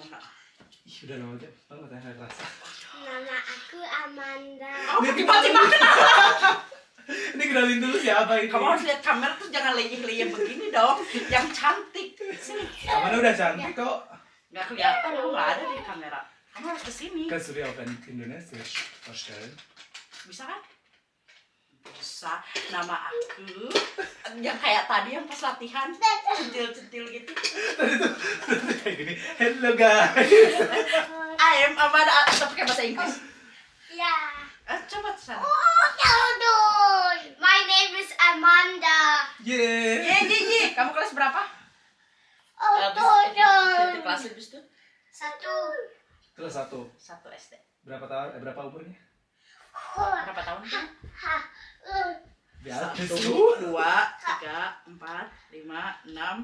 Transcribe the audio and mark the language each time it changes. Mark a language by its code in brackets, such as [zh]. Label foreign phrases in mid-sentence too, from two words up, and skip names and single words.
[id] Ih, udah lama banget ya nggak kerasa. Nama aku Amanda. Oh, tiba-tiba kenapa? Ini kenalin dulu siapa ini? Kamu harus lihat kamera tuh jangan leyeh-leyeh begini dong. Yang cantik. Sini. Mana udah cantik kok. Nggak kelihatan, kamu nggak ada di kamera. Kamu harus kesini. [de] Kannst du dir auf Indonesia vorstellen? [id] Bisa kan? Bisa. Nama aku yang kayak tadi yang pas latihan centil-centil gitu. Tadi tuh kayak gini. [en] Hello guys. I am Amanda. [id] Atau pakai bahasa Inggris. Ya. Coba sana. [en] My name is Amanda. Yeah. [id] Ye. Kamu kelas berapa? Itu kelas habis itu? Kelas 1. 1 SD. Berapa tahun? Berapa umurnya? Berapa tahun tuh? Di atas 1, tuh. 2, 3, 4, 5, 6,